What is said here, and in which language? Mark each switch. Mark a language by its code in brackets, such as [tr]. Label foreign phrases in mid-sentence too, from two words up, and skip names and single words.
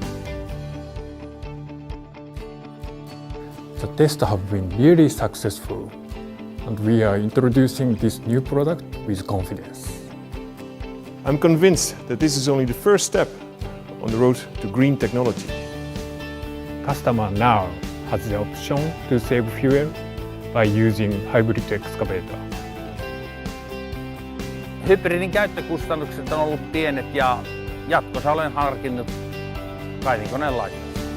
[en] The tests have been really successful, and we are introducing this new product with confidence. I'm convinced that this is only the first step on the road to green technology. Customer now has the option to save fuel by using hybrid excavator. [fi] Hybridin käyttökustannukset on ollut pienet ja jatkossa olen harkinnut kaivinkoneen laittamista.